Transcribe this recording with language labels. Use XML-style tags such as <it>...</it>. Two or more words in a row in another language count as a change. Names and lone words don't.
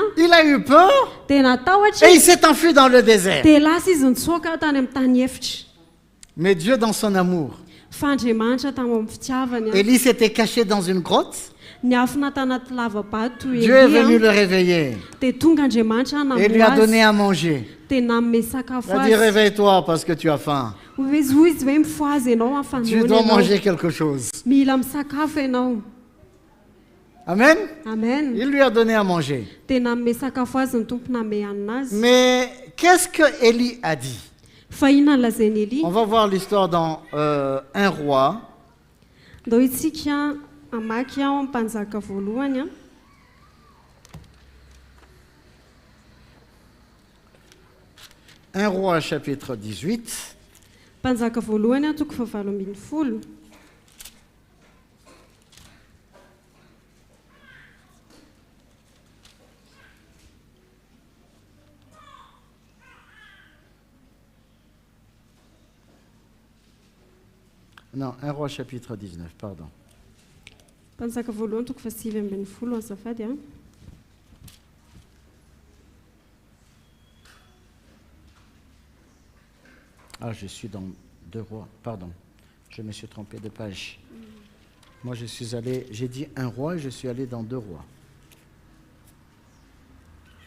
<fr>il a eu peur</fr> <mg>dia natahotra</mg> <fr>et il s'est enfui dans le désert.</fr> <mg>dia lasa izy nitsoaka tany amin'ny tany efitra.</mg> <fr>Mais Dieu, dans son amour,</fr> <mg>Fa Andriamanitra tamin'ny fitiavany</mg> <fr>Élie s'était caché dans une grotte.</fr> <mg>niafina tanaty lavabato</mg> <fr>Dieu est venu Elia, le réveiller</fr> <mg>dia tonga Andriamanitra</mg> <fr>et lui a donné</fr> <mg>namoazy</mg> <fr>à manger.</fr> <mg>dia nanome sakafo</mg> <fr>Il a dit,</fr> <mg>azy.</mg> <fr>réveille-toi parce que tu as faim.</fr> <mg>Izy hoy izy hoe mifoazy ianao</mg> <fr>Tu dois manger quelque chose.</fr> <mg>mila misakafo ianao.</mg> <fr>Amen.</fr> <mg>Amen.</mg> <fr>Il lui a donné à manger.</fr> <mg>Dia nanome sakafo azy ny tompo nanome hanina azy.</mg> <fr>Mais qu'est-ce que Élie a dit?</fr> <mg>Fa inona ny lazainy Elia?</mg> <fr>On va voir l'histoire dans 1 roi.</fr> <mg>Ndao itsika amaky ao amin'ny mpanjaka voalohany</mg> <fr>1 roi chapitre 18.</fr> <mg>mpanjaka voalohany toko fahavalo ambin'ny folo.</mg> <fr>Non, 1 roi chapitre 19, pardon.</fr> <mg>Mpanjaka voalohany toko fahasivy ambin'ny folo azafady</mg> <fr>Ah, je suis dans 2 rois, pardon. Je me suis trompé de page. Moi, j'ai dit 1 roi et je suis allé dans 2 rois.</fr>